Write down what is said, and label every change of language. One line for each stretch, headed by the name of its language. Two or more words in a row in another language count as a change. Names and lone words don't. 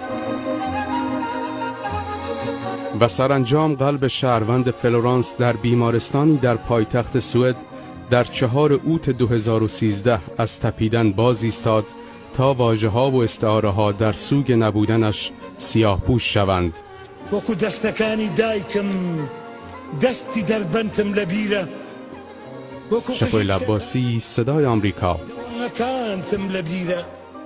Persian: و سرانجام قلب شهروند فلورانس در بیمارستانی در پایتخت سوئد در 4 اوت 2013 از تپیدن باز ایستاد تا واژه‌ها و استعاره‌ها در سوگ نبودنش سیاه‌پوش شوند.
Central Kurdish: وەکو دەستەکانی دایکم دەستی دەربەنتم لە بیرە،
Persian: شپول عباسی، صدای آمریکا.
Central Kurdish: دەوانەکانتم لە بیرە.